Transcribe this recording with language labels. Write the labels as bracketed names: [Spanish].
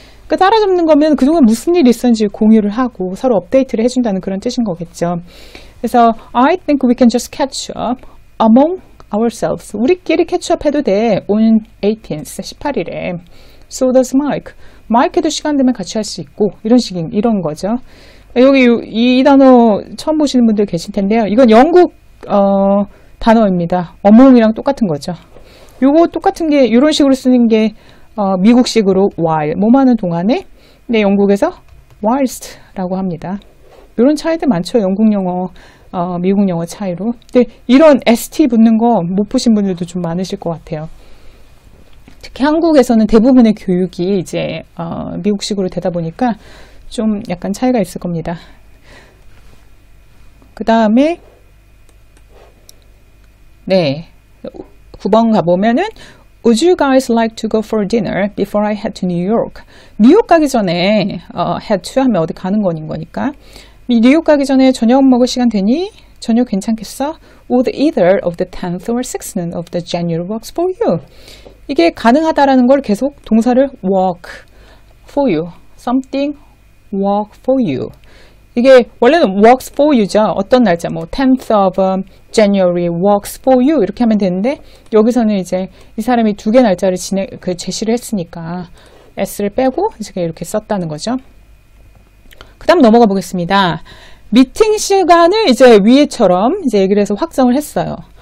[Korean] 그러니까 따라잡는 거면 그동안 무슨 일이 있었는지 공유를 하고 서로 업데이트를 해준다는 그런 뜻인 거겠죠. 그래서 [English] I think we can just catch up among ourselves. [Korean] 우리끼리 캐치업 해도 돼. [English] on 18th, [Korean] 18일에. [English] So does Mike. [Korean] 마이크도 시간 되면 같이 할 수 있고 이런 거죠. 여기 이 단어 처음 보시는 분들 계실 텐데요. 이건 영국 단어입니다. among이랑 똑같은 거죠. 요거 똑같은 게 이런 식으로 쓰는 게 미국식으로 while 뭐하는 동안에 근데 영국에서 whilst라고 합니다. 이런 차이들 많죠. 영국 영어, 미국 영어 차이로. 근데 이런 st 붙는 거 못 보신 분들도 좀 많으실 것 같아요. 특히 한국에서는 대부분의 교육이 이제 미국식으로 되다 보니까 좀 약간 차이가 있을 겁니다. 그 다음에 네, 9번 가보면은 [English] Would you guys like to go for dinner before I head to New York? [Korean] 뉴욕 가기 전에 head to 하면 어디 가는 거니까 뉴욕 가기 전에 저녁 먹을 시간 되니? 저녁 괜찮겠어? [English] Would either of the 10th or 16th of the January works for you? [Korean] 이게 가능하다라는 걸 계속 동사를 [English] work for you, something work for you. [Korean] 이게 원래는 works for you죠. 어떤 날짜, 뭐 10th of January works for you 이렇게 하면 되는데 여기서는 이제 이 사람이 두 개 날짜를 제시를 했으니까 s를 빼고 이렇게 썼다는 거죠. 그 다음 넘어가 보겠습니다. 미팅 시간을 이제 위에처럼 이제 얘기를 해서 확정을 했어요.